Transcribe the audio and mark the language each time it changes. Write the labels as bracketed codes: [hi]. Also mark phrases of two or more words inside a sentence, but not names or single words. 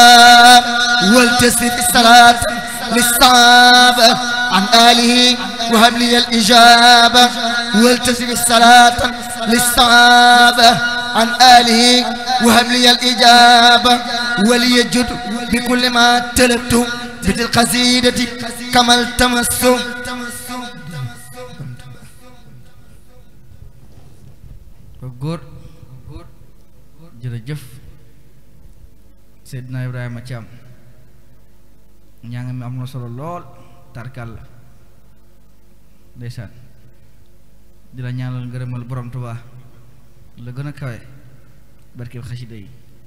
[ar] ولتسرف الصلاة للصحابة عن آله وهب لي الإجابة ولتسرف الصلاة للصحابة عن آله وهب لي الإجابة وليجد بكل ما تلبت بالقصيدة كما التمس [wo] góor jërëjëf Seydina Ibrahima Thiam ñaa ngi mi am na solo lool tarkal la ndeysaan di la ñaanal ngërëmal borom Tuubaa la gën a kawe barkeb xasida yi